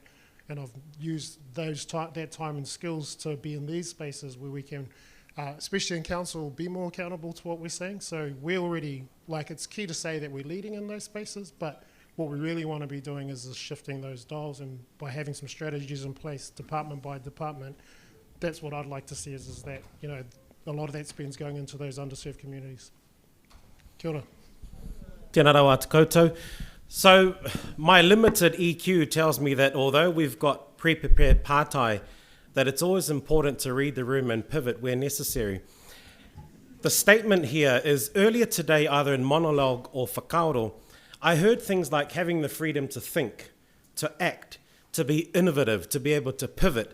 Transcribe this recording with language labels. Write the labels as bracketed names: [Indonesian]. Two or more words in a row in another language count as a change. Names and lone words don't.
[English] And I've used that time and skills to be in these spaces where we can, especially in council, be more accountable to what we're saying. So we're already, it's key to say that we're leading in those spaces, but what we really want to be doing is shifting those dials, and by having some strategies in place, department by department, that's what I'd like to see is that, a lot of that spend's going into those underserved communities. [Māori] Kia ora. Tēnā rawa te koutou. [English] So, my limited EQ tells me that although we've got pre-prepared pātai, that it's always important to read the room and pivot where necessary. The statement here is, earlier today, either in monologue or whakaaro, I heard things like having the freedom to think, to act, to be innovative, to be able to pivot.